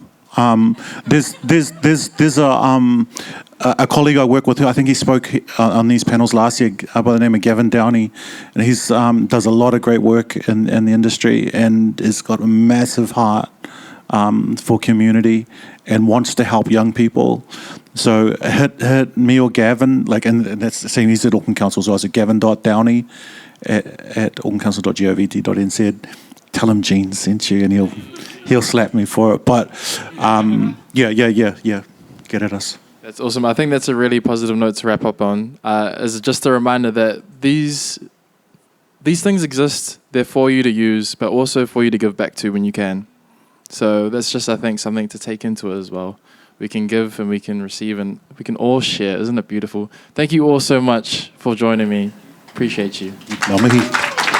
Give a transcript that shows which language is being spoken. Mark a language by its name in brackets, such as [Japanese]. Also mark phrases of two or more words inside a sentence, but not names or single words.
[English] There's a colleague I work with who I think he spoke on these panels last year by the name of Gavin Downey, and he's does a lot of great work in the industry and has got a massive heart for community and wants to help young people. So hit me or Gavin, and that's the same. He's at Auckland Council as well. So Gavin.Downey at aucklandcouncil.govt.nz. Tell him Gene sent you, and he'll slap me for it. But get at us. That's awesome. I think that's a really positive note to wrap up on. Is just a reminder that these things exist. They're for you to use, but also for you to give back to when you can. So that's just, I think, something to take into it as well. We can give and we can receive and we can all share. Isn't it beautiful? Thank you all so much for joining me. Appreciate you. [Māori] Ngā mihi.